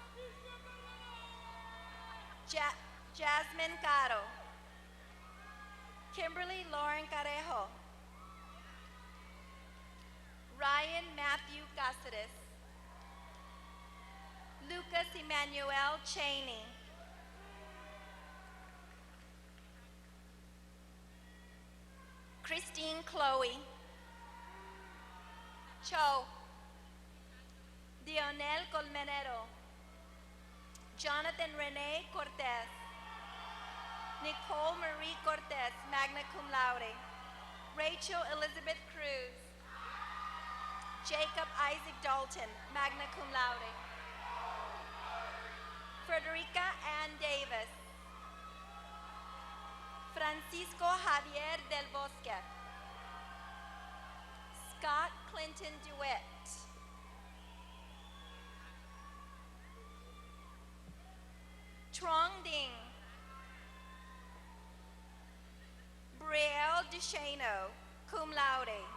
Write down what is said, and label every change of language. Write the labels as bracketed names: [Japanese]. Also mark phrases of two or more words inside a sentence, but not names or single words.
[English] Jasmine Caro, Kimberly Lauren Carejo, Ryan Matthew Cáceres, Lucas Emmanuel Cheney, Christine Chloe, Cho, Dionel Colmenero, Jonathan Rene Cortez, Nicole Marie Cortez, [Latin] magna cum laude, [English] Rachel Elizabeth Cruz, Jacob Isaac Dalton, [Latin] magna cum laude, [English] Frederica Ann Davis, Francisco Javier del Bosque, Scott Clinton DeWitt, Trong Ding, Brielle Duchesneau, [Latin] cum laude,